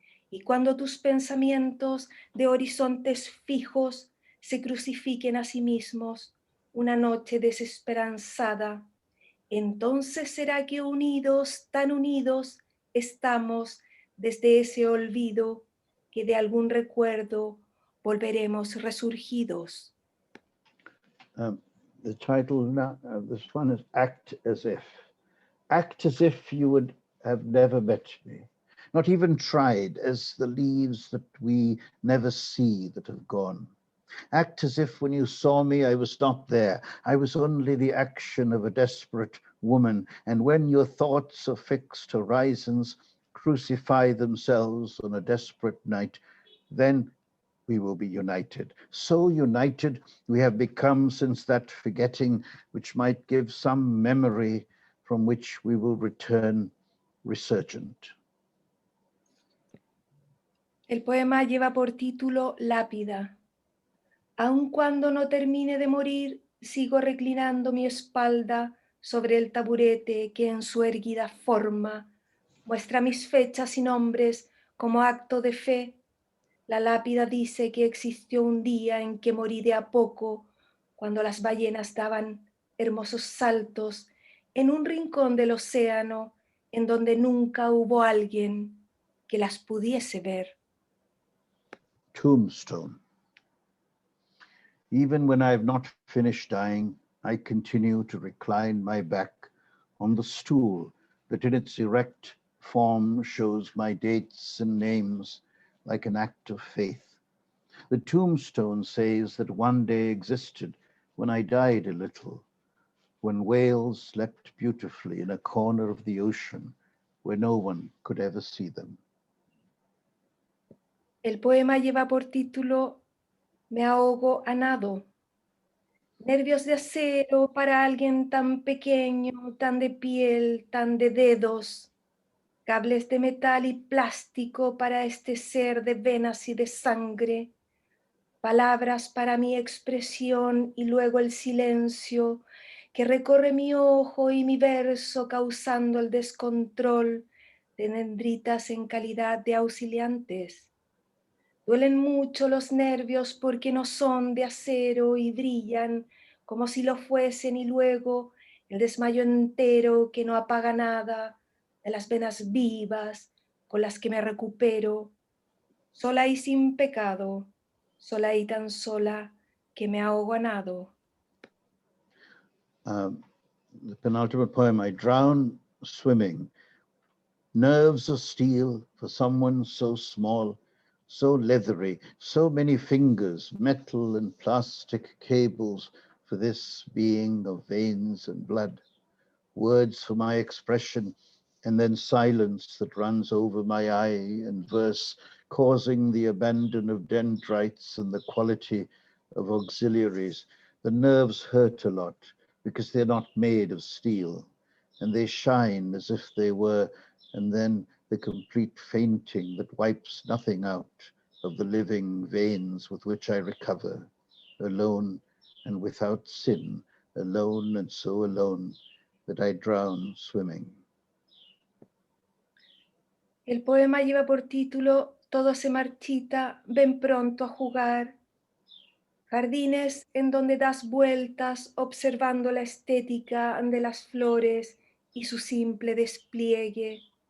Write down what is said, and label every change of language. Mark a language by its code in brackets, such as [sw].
[es] Y cuando tus pensamientos de horizontes fijos se crucifiquen a sí mismos, una noche desesperanzada, entonces será que unidos, tan unidos, estamos desde ese olvido que de algún recuerdo volveremos resurgidos. [en] The title of this one is Act as If. Act as if you would have never met me, not even tried, as the leaves that we never see that have gone. Act as if when you saw me, I was not there. I was only the action of a desperate woman. And when your thoughts of fixed horizons crucify themselves on a desperate night, then we will be united. So united we have become since that forgetting which might give some memory from which we will return resurgent. [es] El poema lleva por título Lápida. Aun cuando no termine de morir, sigo reclinando mi espalda sobre el taburete que en su erguida forma muestra mis fechas y nombres como acto de fe. La lápida dice que existió un día en que morí de a poco, cuando las ballenas daban hermosos saltos en un rincón del océano en donde nunca hubo alguien que las pudiese ver. [en] Tombstone. Even when I have not finished dying, I continue to recline my back on the stool that in its erect form shows my dates and names like an act of faith. The tombstone says that one day existed when I died a little, when whales slept beautifully in a corner of the ocean where no one could ever see them. [es] El poema lleva por título Me ahogo a nado. Nervios de acero para alguien tan pequeño, tan de piel, tan de dedos. Cables de metal y plástico para este ser de venas y de sangre. Palabras para mi expresión y luego el silencio que recorre mi ojo y mi verso causando el descontrol de dendritas en calidad de auxiliantes. Duelen mucho los nervios porque no son de acero y brillan como si lo fuesen y luego el desmayo entero que no apaga nada de las venas vivas con las que me recupero, sola y sin pecado, sola y tan sola que me ahogo a nado. [en] The penultimate poem, I drown swimming. Nerves of steel for someone so small, so leathery, so many fingers, metal and plastic cables for this being of veins and blood, words for my expression, and then silence that runs over my eye and verse, causing the abandon of dendrites and the quality of auxiliaries. The nerves hurt a lot, because they're not made of steel, and they shine as if they were, and then the complete fainting that wipes nothing out of the living veins with which I recover, alone and without sin, alone and so alone that I drown swimming. [es] El poema lleva por título Todo se marchita, ven pronto a jugar. Jardines en donde das vueltas observando la estética de las flores y su simple despliegue.